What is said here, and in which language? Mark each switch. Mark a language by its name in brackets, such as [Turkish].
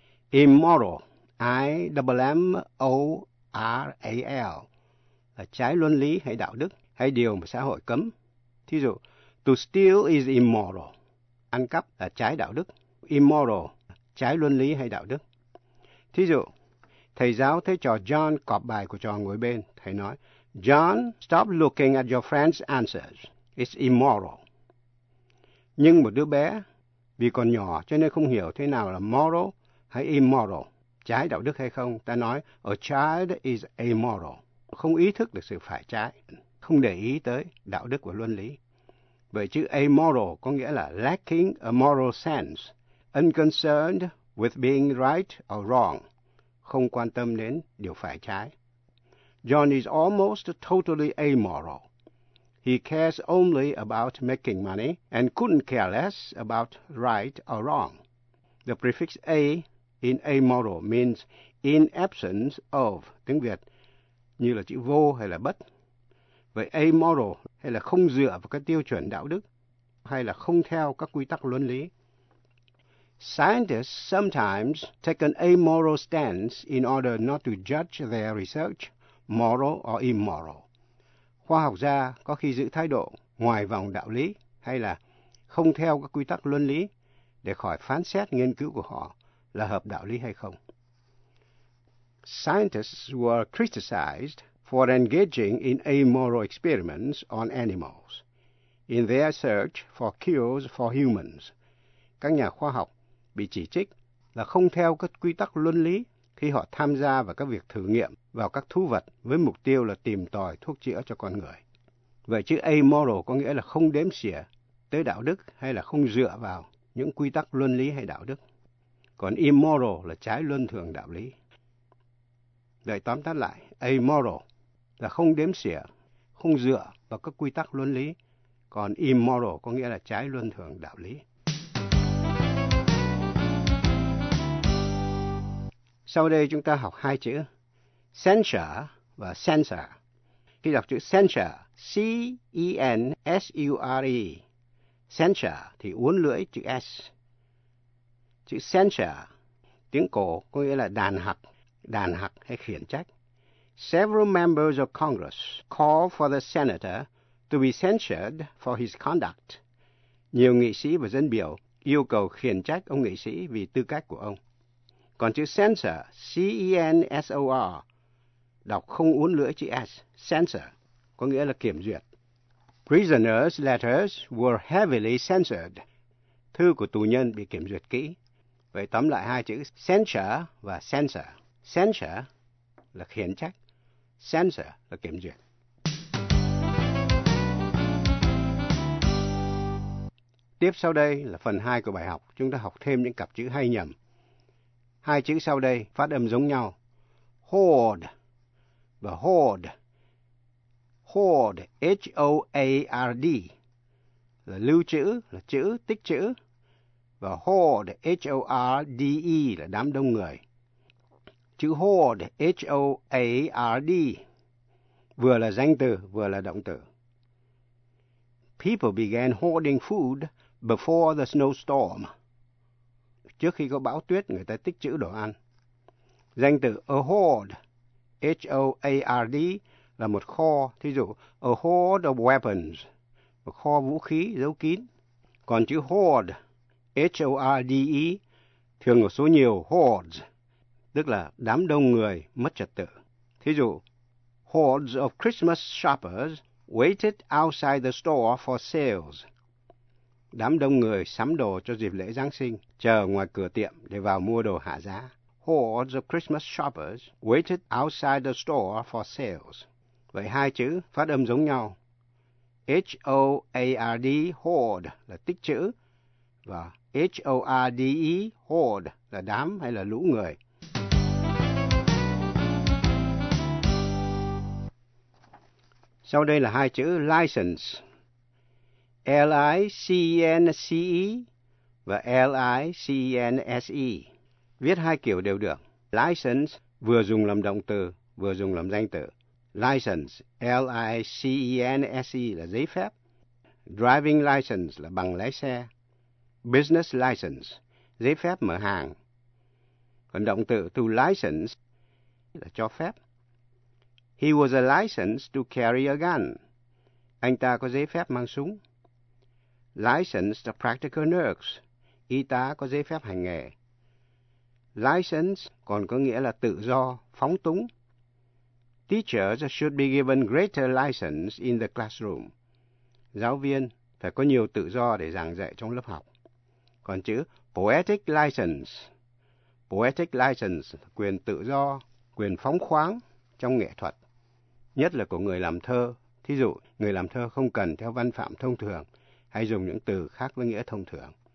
[Vietnamese] Immoral, I-M-M-O-R-A-L, là trái luân lý hay đạo đức hay điều mà xã hội cấm. Thí dụ, [English] to steal is immoral, [Vietnamese] ăn cắp là trái đạo đức. Immoral, trái luân lý hay đạo đức. Thí dụ, thầy giáo thấy trò John cọp bài của trò ngồi bên. [English] Thầy nói, John, stop looking at your friend's answers. It's immoral. [Vietnamese] Nhưng một đứa bé, vì còn nhỏ cho nên không hiểu thế nào là moral hay immoral, trái đạo đức hay không, ta nói, [English] a child is amoral. [Vietnamese] Không ý thức được sự phải trái, không để ý tới đạo đức và luân lý. Vậy chữ amoral có nghĩa là [English] lacking a moral sense, unconcerned with being right or wrong, [Vietnamese] không quan tâm đến điều phải trái. [English] John is almost totally amoral. He cares only about making money and couldn't care less about right or wrong. The prefix A in amoral means in absence of, [Vietnamese] tiếng Việt, như là chữ vô hay là bất. Vậy amoral hay là không dựa vào các tiêu chuẩn đạo đức hay là không theo các quy tắc luân lý. [English] Scientists sometimes take an amoral stance in order not to judge their research moral or immoral. [Vietnamese] Khoa học gia có khi giữ thái độ ngoài vòng đạo lý hay là không theo các quy tắc luân lý để khỏi phán xét nghiên cứu của họ là hợp đạo lý hay không. [English] Scientists were criticized for engaging in amoral experiments on animals in their search for cures for humans. [Vietnamese] Các nhà khoa học bị chỉ trích là không theo các quy tắc luân lý khi họ tham gia vào các việc thử nghiệm vào các thú vật với mục tiêu là tìm tòi thuốc chữa cho con người. Vậy chữ amoral có nghĩa là không đếm xỉa tới đạo đức hay là không dựa vào những quy tắc luân lý hay đạo đức. Còn immoral là trái luân thường đạo lý. Vậy tóm tắt lại, amoral là không đếm xỉa, không dựa vào các quy tắc luân lý. Còn immoral có nghĩa là trái luân thường đạo lý. Sau đây chúng ta học hai chữ censure và censor. Khi đọc chữ censure, C-E-N-S-U-R-E, censure thì uốn lưỡi chữ S. Chữ censure, tiếng cổ có nghĩa là đàn hặc hay khiển trách. [English] Several members of Congress called for the senator to be censured for his conduct. [Vietnamese] Nhiều nghị sĩ và dân biểu yêu cầu khiển trách ông nghị sĩ vì tư cách của ông. Còn chữ censor, C-E-N-S-O-R, đọc không uốn lưỡi chữ S, censor, có nghĩa là kiểm duyệt. [English] Prisoners' letters were heavily censored. [Vietnamese] Thư của tù nhân bị kiểm duyệt kỹ. Vậy tóm lại hai chữ censure và censor. Censure là khiển trách, censor là kiểm duyệt. Tiếp sau đây là phần 2 của bài học. Chúng ta học thêm những cặp chữ hay nhầm. Hai chữ sau đây phát âm giống nhau, Hoard. The hoard. Hoard, H-O-A-R-D. Là lưu trữ, là chữ, tích trữ. Và hoard, H-O-R-D-E, là đám đông người. Chữ hoard, H-O-A-R-D, vừa là danh từ, vừa là động từ. [English] People began hoarding food before the snowstorm. [Vietnamese] Trước khi có bão tuyết, người ta tích trữ đồ ăn. Danh từ a hoard, H-O-A-R-D, là một kho. Thí dụ, [English] a hoard of weapons, [Vietnamese] một kho vũ khí, giấu kín. Còn chữ hoard, H-O-R-D-E, thường ở số nhiều hordes, tức là đám đông người mất trật tự. Thí dụ, [English] hordes of Christmas shoppers waited outside the store for sales. [Vietnamese] Đám đông người sắm đồ cho dịp lễ Giáng sinh, chờ ngoài cửa tiệm để vào mua đồ hạ giá. [English] Hordes of Christmas shoppers waited outside the store for sales. [Vietnamese] Vậy hai chữ phát âm giống nhau. H-O-A-R-D, hoard, là tích trữ. Và H-O-R-D-E, hoard, là đám hay là lũ người. Sau đây là hai chữ license. L-I-C-E-N-C-E và L-I-C-E-N-S-E. Viết hai kiểu đều được. License vừa dùng làm động từ, vừa dùng làm danh từ. License, L-I-C-E-N-S-E là giấy phép. Driving license là bằng lái xe. Business license, giấy phép mở hàng. Còn động từ to license là cho phép. [English] He was a license to carry a gun. [Vietnamese] Anh ta có giấy phép mang súng. [English] License to practical nurse. [Vietnamese] Y tá có giấy phép hành nghề. License còn có nghĩa là tự do, phóng túng. [English] Teachers should be given greater license in the classroom. [Vietnamese] Giáo viên phải có nhiều tự do để giảng dạy trong lớp học. Còn chữ poetic license. Poetic license, quyền tự do, quyền phóng khoáng trong nghệ thuật. Nhất là của người làm thơ. Thí dụ, người làm thơ không cần theo văn phạm thông thường, hay dùng những từ khác với nghĩa thông thường.